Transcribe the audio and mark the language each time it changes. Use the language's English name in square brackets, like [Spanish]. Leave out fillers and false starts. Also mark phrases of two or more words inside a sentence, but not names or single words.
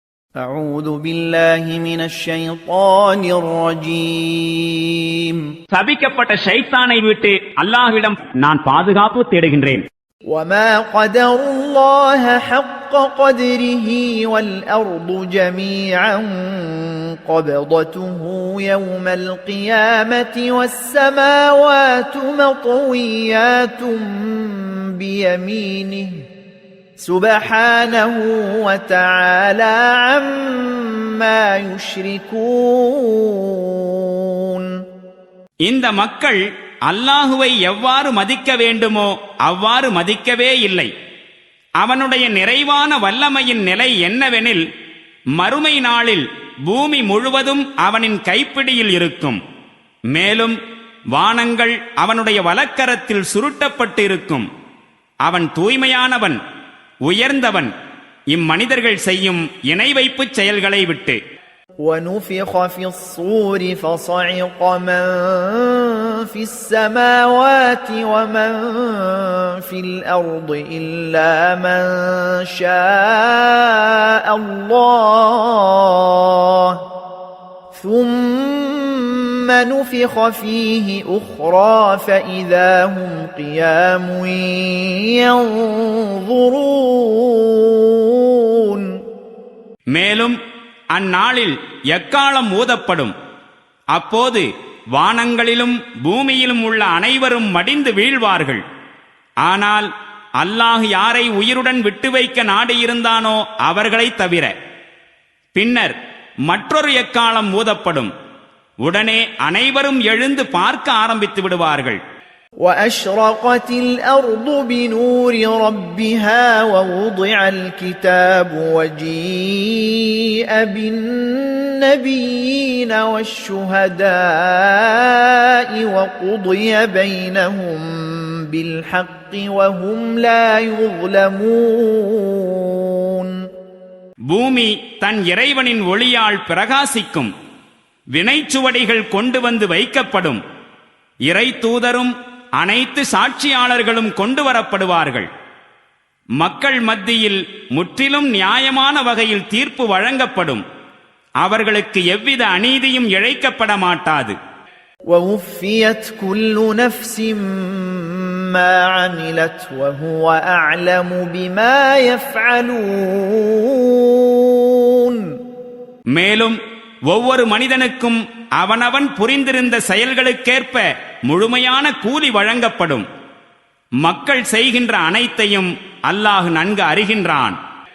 [Arabic] أعوذ بالله من الشيطان الرجيم [Tamil] சபிக்கப்பட்ட ஷைத்தானை விட்டு அல்லாஹ்விடம் நான் பாதுகாப்பு தேடுகின்றேன். [Arabic] وما قدر الله حق قدره والأرض جميعا قبضته يوم القيامة والسماوات مطويات بيمينه سبحانه وتعالى عما يشركون. [Tamil] இந்த மக்கள் அல்லாஹுவை எவ்வாறு மதிக்க வேண்டுமோ அவ்வாறு மதிக்கவே இல்லை. அவனுடைய நிறைவான வல்லமையின் நிலை என்னவெனில், மறுமை நாளில் பூமி முழுவதும் அவனின் கைப்பிடியில் இருக்கும். மேலும் வானங்கள் அவனுடைய வலக்கரத்தில் சுருட்டப்பட்டு இருக்கும். அவன் தூய்மையானவன், உயர்ந்தவன் இம்மனிதர்கள் செய்யும் இணை வைப்புச் செயல்களை விட்டு. [Arabic] وَنُفِخَ فِي الصُّورِ فَصَعِقَ مَن فِي السَّمَاوَاتِ وَمَن فِي الْأَرْضِ إِلَّا مَن شَاءَ اللَّهُ ثُمَّ نُفِخَ فِيهِ أُخْرَى فَإِذَا هُمْ قِيَامٌ يَنظُرُونَ. [Tamil] மேலும் அந்நாளில் எக்காலம் ஊதப்படும். அப்போது வானங்களிலும் பூமியிலும் உள்ள அனைவரும் மடிந்து வீழ்வார்கள். ஆனால் அல்லாஹ் யாரை உயிருடன் விட்டு வைக்க நாடியிருந்தானோ அவர்களை தவிர. பின்னர் மற்றொரு எக்காலம் ஊதப்படும். உடனே அனைவரும் எழுந்து பார்க்க ஆரம்பித்து விடுவார்கள். [Arabic] وَأَشْرَقَتِ الْأَرْضُ بِنُورِ رَبِّهَا وَوُضِعَ الْكِتَابُ وَجِيءَ بِالنَّبِيِّينَ وَالشُّهَدَاءِ وَقُضِيَ بَيْنَهُم بِالْحَقِّ وَهُمْ لَا يُظْلَمُونَ. [Tamil] பூமி தன் இறைவனின் ஒளியால் பிரகாசிக்கும். வினைச்சுவடிகள் கொண்டு வந்து வைக்கப்படும். இறை தூதரும் அனைத்து சாட்சியாளர்களும் கொண்டு வரப்படுவார்கள். மக்கள் மத்தியில் முற்றிலும் நியாயமான வகையில் தீர்ப்பு வழங்கப்படும். அவர்களுக்கு எவ்வித அநீதியும் இழைக்கப்பட மாட்டாது. [Arabic] وَوُفِّيَتْ كُلُّ نَفْسٍ مَا عَمِلَتْ وَهُوَ أَعْلَمُ بِمَا يَفْعَلُونَ. [Tamil] மேலும் ஒவ்வொரு மனிதனுக்கும் அவனவன் புரிந்திருந்த செயல்களுக்கேற்ப முழுமையான கூலி வழங்கப்படும். மக்கள் செய்கின்ற அனைத்தையும் அல்லாஹ் நன்கு அறிகின்றான்.